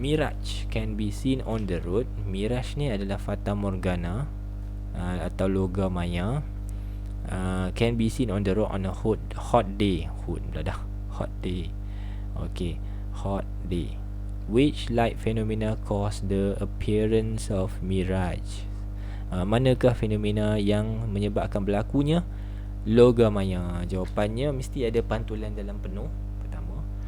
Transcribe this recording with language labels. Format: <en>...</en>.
<en>Mirage can be seen on the road.</en> <ms>Mirage ni adalah fata morgana atau loga maya.</ms> <en>Can be seen on the road on a hot day. Hot day. Okay, hot day. Which light phenomena cause the appearance of mirage?</en> <ms>Manakah fenomena yang menyebabkan berlakunya loga maya? Jawapannya mesti ada pantulan dalam penuh, pertama.</ms>